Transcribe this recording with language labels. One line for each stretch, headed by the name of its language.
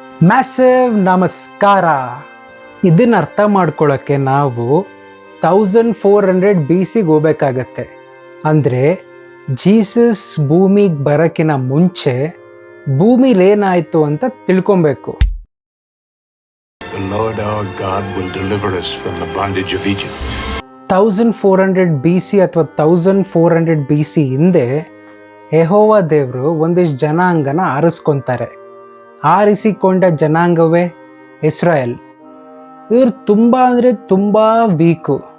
Kannada: Massive ನಮಸ್ಕಾರ. ಇದನ್ನು ಅರ್ಥ ಮಾಡ್ಕೊಳ್ಳೋಕ್ಕೆ ನಾವು 1400 BC ಹೋಗ್ಬೇಕಾಗತ್ತೆ. ಅಂದರೆ ಜೀಸಸ್ ಭೂಮಿಗೆ ಬರೋಕ್ಕಿಂತ ಮುಂಚೆ ಭೂಮಿಲಿ ಏನಾಯಿತು ಅಂತ ತಿಳ್ಕೊಬೇಕು.
English: The Lord our God will deliver us from the bondage of Egypt.
Kannada: 1400 BC ಅಥವಾ 1400 BC ಹಿಂದೆ ಯೆಹೋವ ದೇವರು ಒಂದಿಷ್ಟು ಜನಾಂಗನ ಆರಿಸ್ಕೊತಾರೆ. ಆರಿಸಿಕೊಂಡ ಜನಾಂಗವೇ ಇಸ್ರಾಯೇಲ್. ಇವರು ತುಂಬ ಅಂದರೆ ತುಂಬ ವೀಕು.